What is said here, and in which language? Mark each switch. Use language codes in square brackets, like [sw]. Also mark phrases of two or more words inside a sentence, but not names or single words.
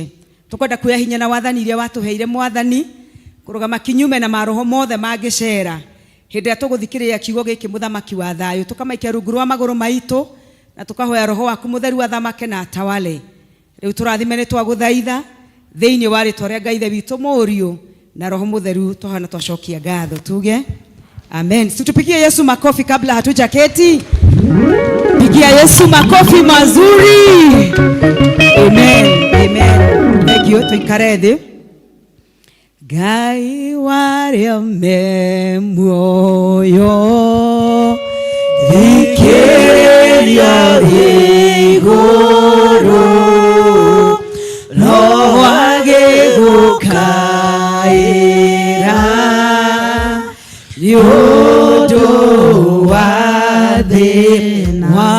[ki] Tũkwenda kuoya hinya na wathani iria watũheire Mwathani, kũrũgama kinyume na maroho mothe mangĩcera hĩndĩ ĩrĩa tũgũthikĩrĩria kiugo gĩkĩ mũthamaki wa thayũ, tũkamaikia rungu rwa magũrũ maitũ, na tũkahoya roho waku mũtheru athamake na atawale. Rĩu tũrathime nĩ twagũthaitha thĩinĩ wa rĩtwa rĩa Ngai Ithe witũ mũriũ na roho mũtheru, tũhana twacokia ngatho tuge amen. [sw] Tupigie Yesu makofi kabla hatujaketi. Pigia Yesu makofi mazuri. [en] Amen. Amen. Thank you. [ki] Tuikare thĩ. Ngai waria me muoyo thikĩrĩria igũrũ no agĩgũkaĩra nĩ ũndũ wa thĩ